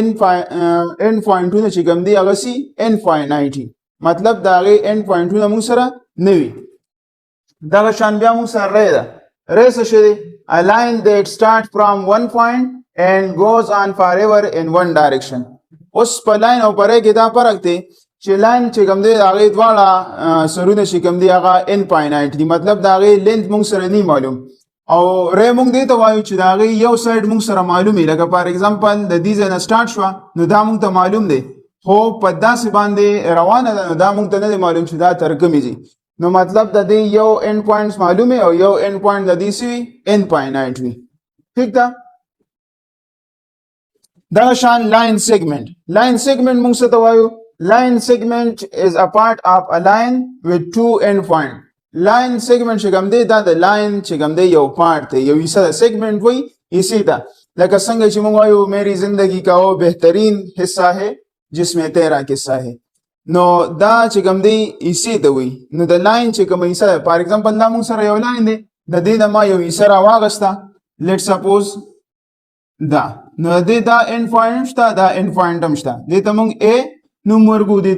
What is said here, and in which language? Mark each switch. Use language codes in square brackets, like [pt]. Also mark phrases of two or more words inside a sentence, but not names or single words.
[ps] انډ پوینټونه چې کوم دي هغه سي انفاینایټ مطلب د هغې انډ پوینټونه مونږ سره نه وي دغه شان بیا مونږ سره ری ده ری څه شی دی [en] a line that starts from one point and goes on forever in one direction [ps] اوس په لاین او په ری کې دا فرق دی چې لاین چې کوم دی د هغې دواړه سرونه چې کوم دي هغه انفاینایټ دي مطلب د هغې لینث مونږ سره نه معلوم او ری مونږ دې ته وایو چې د هغې یو سایډ مونږ سره معلوم وي لکه [en] for example [ps] د دې ځای نه سټارټ شوه نو دا مونږ ته معلوم دی خو په داسې باندې روانه ده نو دا مونږ ته نه دی معلوم چې دا تر کومې ځي نو مطلب د دې یو [en] end points [ps] معلوم وي او یو [en] end point [ps] د دې څه وي انفاینایټ وي ٹھیک ده دغه شان [en] line segment [ps] مونږ څه ته وایو [en] line segment is a part of a line with two end point line segment [ps] چې کوم دی دا د لاین چې کوم دی یو پارت دی یو حصہ د سیګمنټ وایي حصې ته لکه څنګه چې موږ وایو [ur] میری زندگی کا وہ بهترین حصہ ہے جس میں تیرا قصہ ہے [ps] نو دا چې کوم دی حصې ته وایي نو د لاین چې کوم حصہ [en] for example [ps] دا موږ سره یو لاین دی د دې نه ما یو حصہ راواغسته [en] let suppose [ps] دا نو د دې دا [en] end point [ps] شته دا [en] end point [ps] هم شته دې ته موږ A نوم ورکو دې